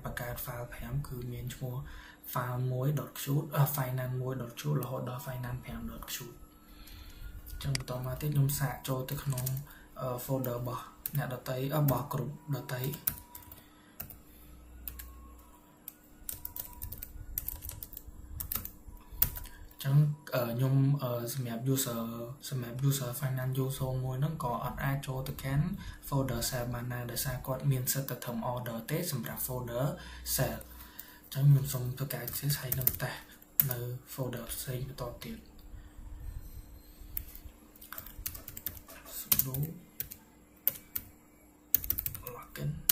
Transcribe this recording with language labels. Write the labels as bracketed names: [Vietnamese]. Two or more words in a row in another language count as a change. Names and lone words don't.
[Khmer] បង្កើត file 5 គឺមានឈ្មោះ file 1.qt finance 1.qt រហូតដល់ finance 5.qt ចឹងបន្តមកទៀតខ្ញុំសាកចូលទៅក្នុង folder របស់អ្នកដទៃរបស់ group ដទៃ ចឹងខ្ញុំសម្រាប់ [English] user finance user [Khmer] មួយហ្នឹងក៏អត់អាចចូលទៅកាន់ [English] folder sale [Khmer] បានដែរដោយសារគាត់មានសិទ្ធិទៅធ្វើ order ទេសម្រាប់ [English] folder sale [Khmer] ចឹងខ្ញុំសូមធ្វើការ access ហើយនឹងតេស្តនៅ folder ផ្សេងបន្តទៀត [English] sudo login